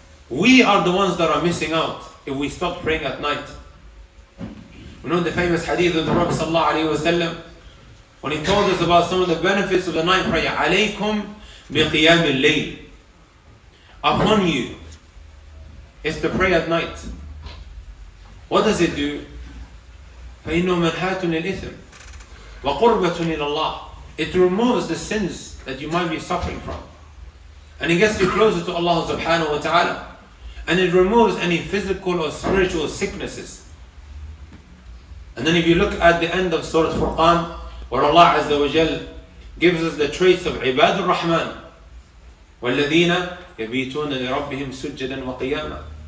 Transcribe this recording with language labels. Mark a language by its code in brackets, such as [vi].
[en] We are the ones that are missing out if we stop praying at night. We know the famous hadith of the Prophet sallallahu alaihi wasallam when he told us about some of the benefits of the night prayer. [ar] عليكم بقيام الليل. [en] Upon you, it's the prayer at night. What does it do? [ar] فإنه منحات للإثم وقربة إلى الله. [en] It removes the sins that you might be suffering from, and it gets you closer to Allah subhanahu wa ta'ala, and it removes any physical or spiritual sicknesses. And then if you look at the end of Surah Furqan, where Allah Azza wa Jal gives us the traits of [ar] عباد الرحمن والذين يبيتون لربهم سجدا وقياما.